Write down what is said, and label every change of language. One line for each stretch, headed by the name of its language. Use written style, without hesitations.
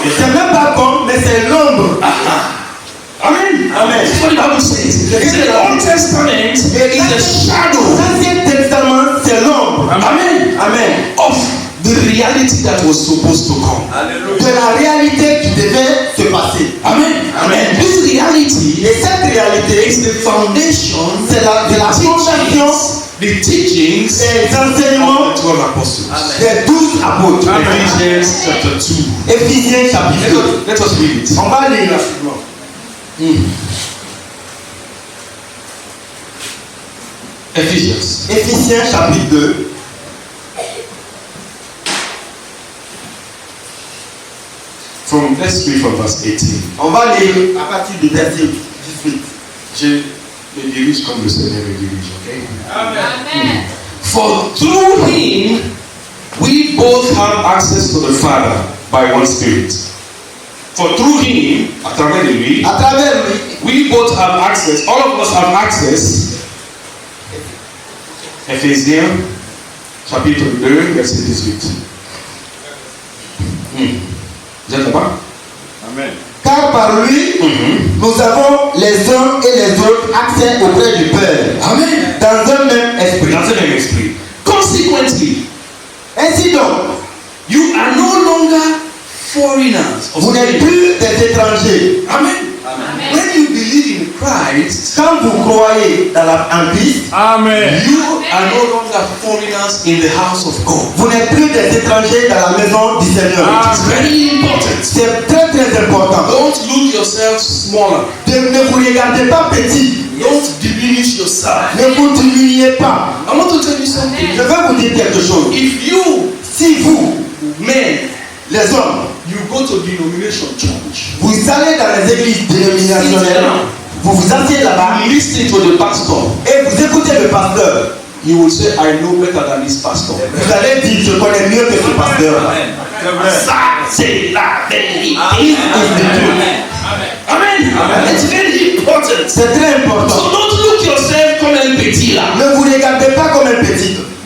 French: C'est même pas comme, mais c'est l'ombre. Amen. Amen.
English: That's what the Bible says. The Old Testament is a shadow.
French: L'Ancien Testament, c'est l'ombre. Amen. Amen.
English: Of the reality that was supposed to come.
French: De la réalité qui devait se passer. Amen. Amen.
English: This reality
French: Et cette réalité,
English: is the foundation,
French: c'est la fondation
English: the teachings
French: des enseignements
English: of the 12 apostles.
French: des 12 apôtres.
English: Ephesians chapter 2.
French: Éphésiens chapitre 2.
English: Let us read it.
French: On va lire rapidement.
English: Ephesians.
French: Éphésiens chapitre 2.
English: Let's read from verse 18.
French: On va lire à partir du verset 18. Je me dirige comme le Seigneur me dirige, ok? Amen.
English: For through him we both have access to the Father by one Spirit. For through him,
French: à travers lui, À travers lui,
English: we both have access, all of us have access.
French: Éphésiens, chapitre 2, verset 18. Vous êtes là-bas? Amen. car par lui, nous avons les uns et les autres accès auprès du Père. Amen. Dans un même esprit. Dans un même esprit.
English: Consequently,
French: Ainsi donc,
English: you are no longer foreigners.
French: vous n'êtes plus des étrangers. Amen. Amen.
English: When you believe in Christ,
French: Quand vous croyez en Christ, Amen.
English: you are no longer foreigners in the house of God.
French: vous n'êtes plus des étrangers dans la maison du Seigneur.
English: It's very important.
French: C'est très très important.
English: Don't look yourself smaller.
French: Ne vous regardez pas petit.
English: Don't diminish yourself.
French: Ne vous diminuez pas.
English: I want to tell you something.
French: Je vais vous dire quelque chose.
English: If you
French: Si vous,
English: men,
French: les hommes,
English: you go to denomination church,
French: vous allez dans les églises dénominationnelles, vous vous asseyez là-bas
English: listen to the pastor,
French: et vous écoutez le pasteur,
English: you will say, I know better than this pastor.
French: vous allez dire, je connais mieux que ce pasteur. C'est vrai. Ça, c'est la vérité. Amen.
English: Amen. It's very important.
French: C'est très
English: So
French: important.
English: don't look yourself
French: comme un petit là. Ne vous regardez pas comme un petit.